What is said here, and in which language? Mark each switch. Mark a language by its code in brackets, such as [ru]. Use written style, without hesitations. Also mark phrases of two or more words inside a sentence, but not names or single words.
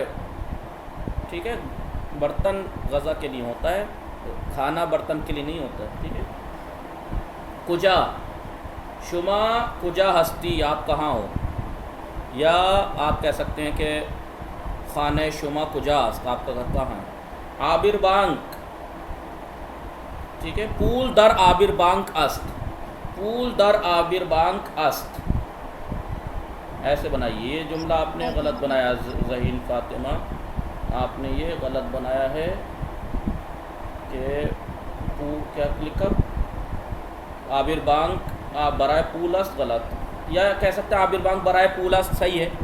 [hi] ठीक है, बर्तन गज़ा के लिए होता है, खाना बर्तन के लिए नहीं होता है। ठीक है, [fa] کجا، شما کجا هستی, [hi] आप कहाँ हो, या आप कह सकते हैं कि [fa] خانه شما کجا هست, [hi] आपका घर कहाँ है। [fa] عابر بانک, [hi] ठीक है, [fa] پول در عابر بانک است، پول در عابر بانک است, [hi] ऐसे बनाइए। ये जुमला आपने गलत बनाया ज़हीन फ़ातिमा, आपने ये गलत बनाया है कि क्या लिखा, [fa] عابر بانک برای پول است, [hi] गलत, या कह सकते हैं [fa] عابر بانک برای پول است, [hi] सही है।